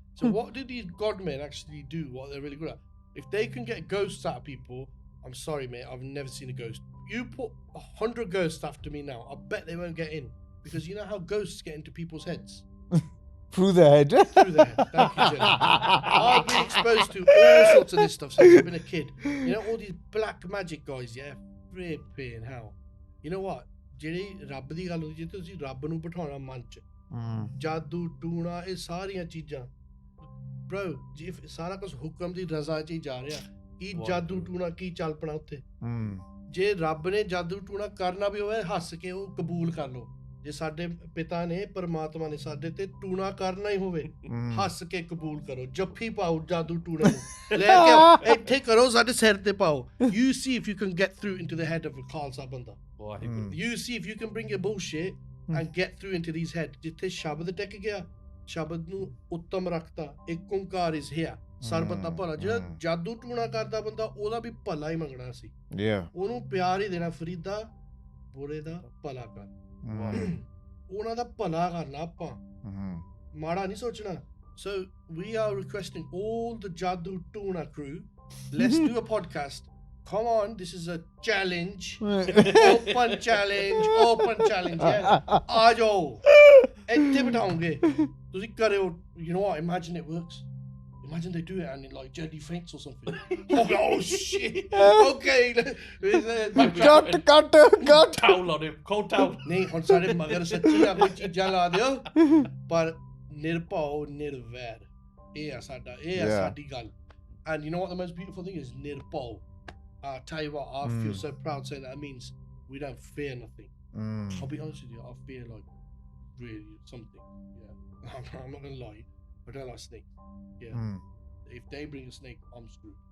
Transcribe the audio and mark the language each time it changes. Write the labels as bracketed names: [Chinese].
[English] So what do these godmen actually do? What they're really good at? If they can get ghosts out of people, I'm sorry, mate, I've never seen a ghost. You put 100 ghosts after me now, I bet they won't get in. Because you know how ghosts get into people's heads? Through the head. Through their head. Thank you, Jenny. I've been exposed to all sorts of this stuff since I've been a kid. You know, all these black magic guys, yeah? Flipping hell. You know what? [Punjabi] ਜਿਹੜੀ ਰੱਬ ਦੀ ਗੱਲ ਹੁੰਦੀ, ਜੇ ਤੁਸੀਂ ਰੱਬ ਨੂੰ ਬਿਠਾਉਣਾ ਮਨ 'ਚ, ਜਾਦੂ ਟੂਣਾ ਇਹ ਸਾਰੀਆਂ ਚੀਜ਼ਾਂ, bro, ਜੇ ਸਾਰਾ ਕੁਝ ਹੁਕਮ ਦੀ ਰਜ਼ਾ 'ਚ ਹੀ ਜਾ ਰਿਹਾ, ਕੀ ਜਾਦੂ ਟੂਣਾ ਕੀ ਚੱਲ ਪਣਾ ਉੱਥੇ? ਜੇ ਰੱਬ ਨੇ ਜਾਦੂ ਟੂਣਾ ਕਰਨਾ ਵੀ ਹੋਵੇ, ਹੱਸ ਕੇ ਉਹ ਕਬੂਲ ਕਰ ਲਓ। ਜੇ ਸਾਡੇ ਪਿਤਾ ਨੇ ਪਰਮਾਤਮਾ ਨੇ ਸਾਡੇ ਤੇ ਟੂਣਾ ਕਰਨਾ ਹੀ ਹੋਵੇ, ਹੱਸ ਕੇ ਕਬੂਲ ਕਰੋ। ਜੱਫੀ ਪਾਓ ਜਾਦੂ ਟੂਣਾ ਨੂੰ, ਲੈ ਕੇ ਆਓ, ਇੱਥੇ ਕਰੋ, ਸਾਡੇ ਸਿਰ ਤੇ ਪਾਓ। [English] You see if you can get through into the head of a [Punjabi] Khalsa ਬੰਦਾ। [English] You see if you can bring your bullshit and get through into these heads। [Punjabi] ਜਿੱਥੇ ਸ਼ਬਦ ਟਿਕ ਗਿਆ, ਸ਼ਬਦ ਨੂੰ ਉੱਤਮ ਰੱਖਤਾ, ਇੱਕ ਓਂਕਾਰ [English] is here, [Punjabi] ਸਰਬਤ ਦਾ ਭਲਾ। ਜਿਹੜਾ ਜਾਦੂ ਟੂਣਾ ਕਰਦਾ ਬੰਦਾ, ਉਹਦਾ ਵੀ ਭਲਾ ਹੀ ਮੰਗਣਾ ਸੀ, ਉਹਨੂੰ ਪਿਆਰ ਹੀ ਦੇਣਾ। ਫਰੀਦਾ ਬੁਰੇ ਦਾ ਭਲਾ ਕਰ, ਉਹਨਾਂ ਦਾ ਭਲਾ ਕਰਨਾ ਆਪਾਂ, ਮਾੜਾ ਨਹੀਂ ਸੋਚਣਾ। [English] So we are requesting all the Jadoo Tuna crew, let's do a podcast. Come on, this is a challenge. Open challenge, yeah? [Punjabi] ਆ ਜਾਓ, ਇੱਥੇ ਬਿਠਾਉਂਗੇ, ਤੁਸੀਂ ਕਰਿਓ। [English] You know what, imagine it works. Imagine they do it and like Jedi faints or something. Oh shit. Okay. Cut. Towel on him, cold towel. [Punjabi] ਨਹੀਂ ਹੁਣ ਸਾਡੇ ਮਗਰ ਸੱਚੀ ਆ ਕੋਈ ਚੀਜ਼ਾਂ ਲਾ ਦਿਓ, ਪਰ ਨਿਰਭਉ ਨਿਰਵੈਰ, ਇਹ ਆ ਸਾਡਾ, ਇਹ ਆ ਸਾਡੀ ਗੱਲ। [English] And you know what the most beautiful thing is? Nirbol. I'll tell you what, I feel so proud saying that. It means we don't fear nothing. I'll be honest with you, I fear like really something. Yeah. I'm not gonna lie. I don't like snakes. Yeah. If they bring a snake, I'm screwed.